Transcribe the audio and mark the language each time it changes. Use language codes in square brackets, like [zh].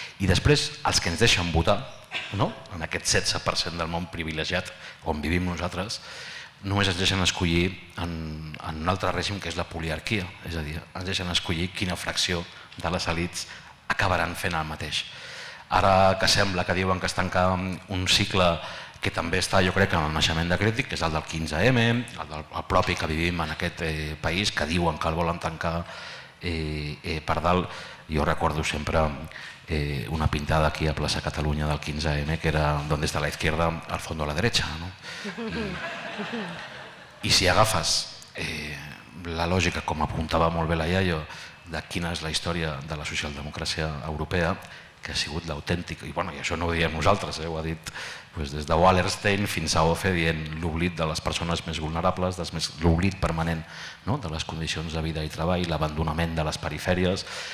[ca] I després, els que ens deixen votar, en aquest 16% del món privilegiat on vivim nosaltres, només ens deixen escollir en un altre règim que és la poliarquia, és a dir, ens deixen escollir quina fracció de les elits acabaran fent el mateix. Ara que sembla que diuen que es tanca un cicle que també està, jo crec, en el naixement de Crític, que és el del 15M, el propi que vivim en aquest país, que diuen que el volen tancar per dalt. Jo recordo sempre una pintada aquí a Plaça Catalunya del 15M, que era [es] «Donde está la izquierda, al fondo a la derecha». [ca] I si agafes la lògica, com apuntava molt bé la Yayo, de quina és la història de la socialdemocràcia europea, que ha sigut l'autèntic, i això no ho diem nosaltres, ho ha dit des de Wallerstein fins a Ofe, dient l'oblit de les persones més vulnerables, l'oblit permanent de les condicions de vida i treball, l'abandonament de les perifèries,